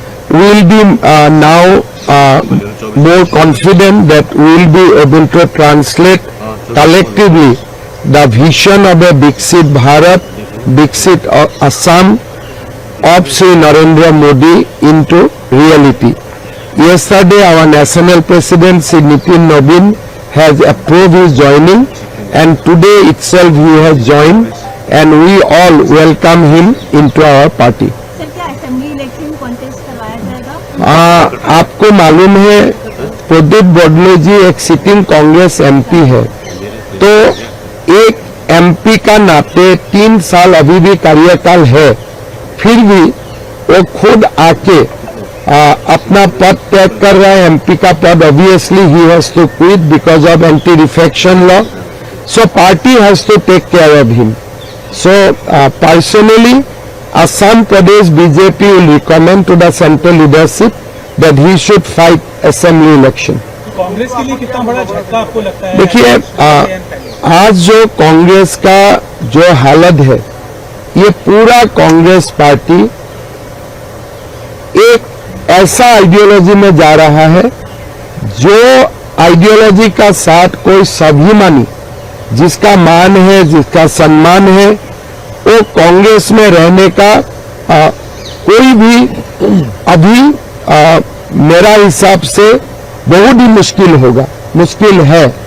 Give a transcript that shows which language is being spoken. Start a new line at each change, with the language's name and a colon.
English: We will be now more confident that we will be able to translate collectively the vision of a Viksit Bharat, Viksit Assam of Sri Narendra Modi into reality. Yesterday, our national president Sri Nitin Nabin has approved his joining, and today itself he has joined, and we all welcome him into our party.
Hindi: Sir, क्या assembly election contest करवाया जाएगा? आपको मालूम है प्रद्युत बरदलै जी एक sitting Congress MP है, तो एक एमपी का नाते 3 साल अभी भी कार्यकाल है, फिर भी वो खुद आके अपना पद त्याग कर रहा है। एमपी का पद
English: Obviously ही has to quit because of anti defection law, so party has to take care of him. So personally, Assam Pradesh BJP will recommend to the central leadership that he should fight assembly election.
Hindi: Congress के लिए कितना बड़ा झटका आपको लगता है? देखिए आज जो कांग्रेस का जो हालत है, ये पूरा कांग्रेस पार्टी एक ऐसा आइडियोलॉजी में जा रहा है जो आइडियोलॉजी का साथ कोई स्वाभिमानी जिसका मान है, जिसका सम्मान है, वो कांग्रेस में रहने का कोई भी अभी मेरा हिसाब से बहुत ही मुश्किल होगा, मुश्किल है।